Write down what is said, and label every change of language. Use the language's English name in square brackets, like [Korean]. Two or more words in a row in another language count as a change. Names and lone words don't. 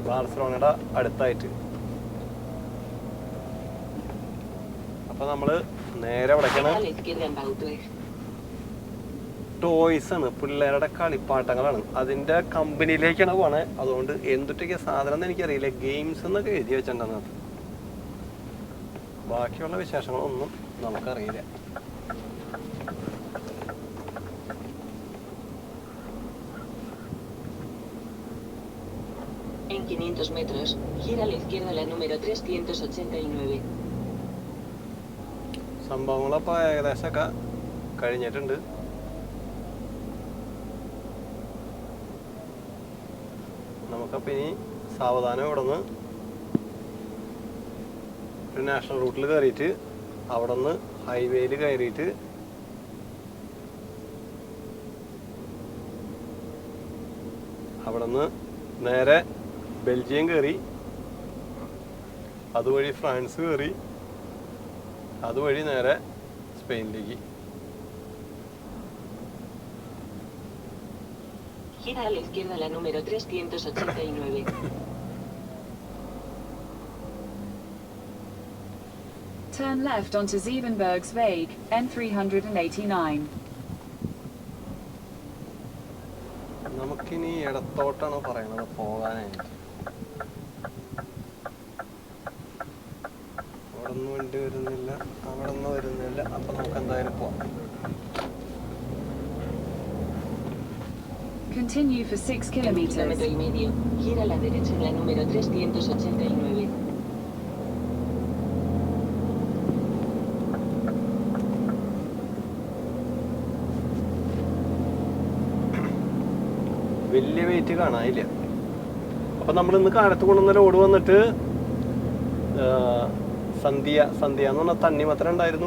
[Malayalam] ബാർസലോണയുടെ അടുത്തായിട്ട്. അപ്പോൾ നമ്മൾ നേരെ എവിടേക്കാണ്? ടോയ്സ് ആണ്, പിള്ളേരുടെ കളിപ്പാട്ടങ്ങളാണ്. അതിൻ്റെ കമ്പനിയിലേക്കാണ് പോണേ. അതുകൊണ്ട് എന്തൊക്കെ സാധനം എന്ന് എനിക്കറിയില്ല. ഗെയിംസ് എന്നൊക്കെ എഴുതി വെച്ചിട്ടുണ്ടെന്ന്. ബാക്കിയുള്ള വിശേഷങ്ങളൊന്നും നമുക്കറിയില്ല. [Spanish] En 500 metros, gira a la izquierda la número 389. [Malayalam] സംഭവങ്ങളപ്പോൾ ഏകദേശമൊക്കെ കഴിഞ്ഞിട്ടുണ്ട്. നമുക്കപ്പോൾ ഇനി സാവധാനം ഇവിടെ നിന്ന് ഒരു [English] national route [Malayalam] കയറിയിട്ട് അവിടെ നിന്ന് ഹൈവേയിൽ കയറിയിട്ട് അവിടെ നിന്ന് നേരെ ബെൽജിയം കയറി, അതുവഴി ഫ്രാൻസ് കയറി, അതുവഴി നേരെ സ്പെയിനിലേക്ക്. [Spanish] Gira a la izquierda la número 389. [English] Turn left onto Zevenbergsweg, N389. [Malayalam] നമുക്കിനി ഇടത്തോട്ടാണ് പറയണത് പോകാനായിട്ട്. അവിടെ നിന്ന് വണ്ടി വരുന്നില്ല, അവിടെ നിന്ന് വരുന്നില്ല. അപ്പം നമുക്ക് എന്തായാലും പോകാം. [English] Continue for 6 kilometers. [Spanish] Kilómetro y medio. Gira a la derecha en la número 389. [Malayalam] വലിയ വെയിറ്റ് കാണാനില്ല. അപ്പം നമ്മൾ ഇന്ന് കാലത്ത് കൊണ്ടുവന്ന ലോഡ് വന്നിട്ട് സന്ധ്യ എന്ന് പറഞ്ഞാൽ തണ്ണിമത്തൻ ഉണ്ടായിരുന്നു.